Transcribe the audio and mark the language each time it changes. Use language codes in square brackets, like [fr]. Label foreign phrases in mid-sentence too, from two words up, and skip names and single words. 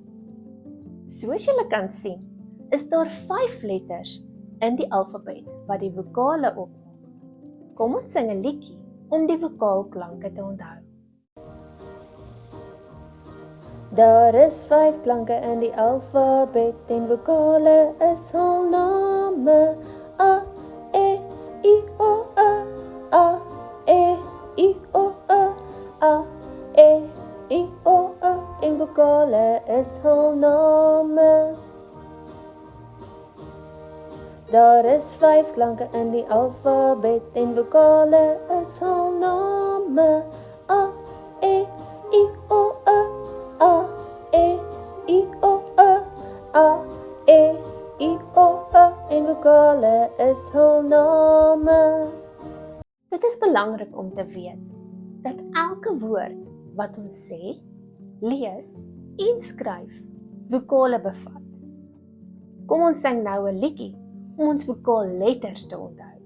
[af] Soos julle kan sien, is daar 5 letters in die alfabet wat die vokale opmaak. Kom ons sing 'n liedjie om die vokaalklanke te onthou. Daar is 5 klanke in die alfabet en vokale is hul name. A, E, I, O, E, A, E, I, O, E, A, E, I, O, E en vokale is hul name. Daar is 5 klanke in die alfabet en vokale is hul name. A, E, I, O, E, A, E, I, O, E, A, E, I, O, E en vokale is hul name. Dit is belangrik om te weet dat elke woord wat ons sê, lees en skryf vokale bevat. Kom ons sing nou 'n liedjie om ons vokaalletters te onthou.